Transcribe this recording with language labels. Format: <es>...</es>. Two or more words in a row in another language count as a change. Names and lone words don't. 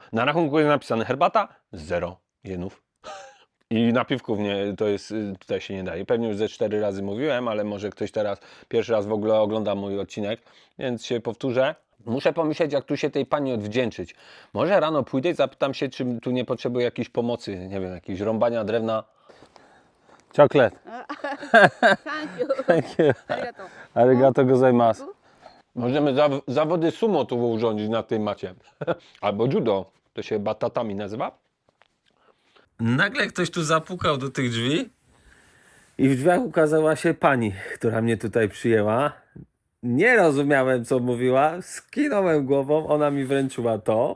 <pl>Na rachunku jest napisane herbata, 0 jenów. I napiwków nie, to jest, tutaj się nie daje. Pewnie już ze 4 razy mówiłem, ale może ktoś teraz pierwszy raz w ogóle ogląda mój odcinek, więc się powtórzę. Muszę pomyśleć, jak tu się tej pani odwdzięczyć. Może rano pójdę i zapytam się, czy tu nie potrzebuję jakiejś pomocy, nie wiem, jakiegoś rąbania drewna.</pl> <en>Chocolate. Thank you. Thank you.</en> <ja>Arigato. ありがとうございます.</ja> <pl>Możemy zawody sumo tu urządzić na tej macie. Albo judo. To się batatami nazywa. Nagle ktoś tu zapukał do tych drzwi i w drzwiach ukazała się pani, która mnie tutaj przyjęła. Nie rozumiałem, co mówiła, skinąłem głową, ona mi wręczyła to.</pl>